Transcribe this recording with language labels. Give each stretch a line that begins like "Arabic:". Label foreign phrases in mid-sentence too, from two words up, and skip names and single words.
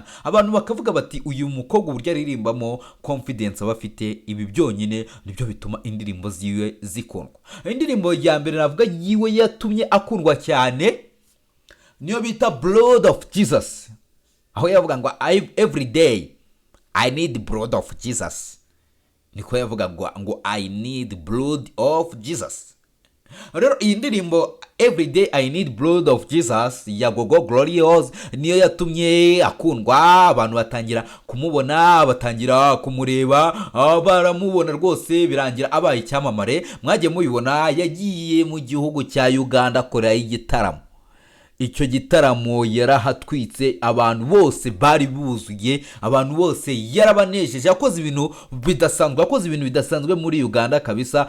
Kinyarwanda: Abantu bakavuga bati uyu mukobwa uburyo yaririmbamo, confidence aba afite, ibi byonyine nibyo bituma indirimbo ziwe zikundwa. Indirimbo ya mbere navuga yiwe yatumye akundwa cyane niyo bita Blood of Jesus, aho yavuga ngo
English: every day I need blood of Jesus.
Kinyarwanda: Niko yavuga ngo
English: I need blood of Jesus.
Kinyarwanda: Rero iyi ndirimbo
English: everyday I need blood of Jesus
Kinyarwanda: ya Gogo Glorious niyo yatumye akundwa. Abantu batangira kumubona, batangira kumureba, baramubona rwose, birangira abaye icyamamare. Mwagiye mubibona yagiye mu gihugu cya Uganda akorera igitaramo. Icyo gitaramo yarahatwitse, abantu bose bari buzuye, abantu bose yarabanejeje, akoze ibintu bidasanzwe muri Uganda kabisa.